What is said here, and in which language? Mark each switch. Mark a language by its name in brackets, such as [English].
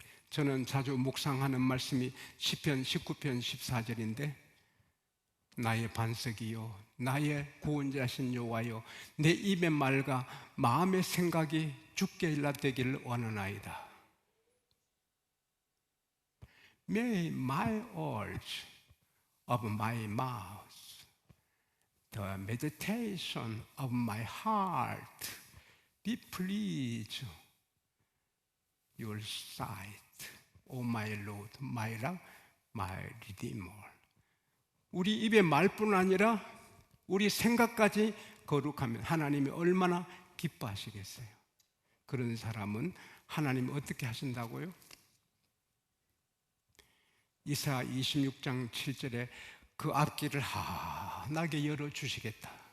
[Korean] 저는 자주 묵상하는 말씀이 시편 19편 14절인데 나의 반석이요 나의 구원자신 여호와여 내 입의 말과 마음의 생각이 주께 일납되기를 원하나이다. [English] May my words of my mouth, the meditation of my heart be pleased your sight, O my Lord, my rock, my Redeemer. [Korean] 우리 입의 말뿐 아니라 우리 생각까지 거룩하면 하나님이 얼마나 기뻐하시겠어요. 그런 사람은 하나님이 어떻게 하신다고요? 이사야 26장 7절에 그 앞길을 환하게 열어주시겠다.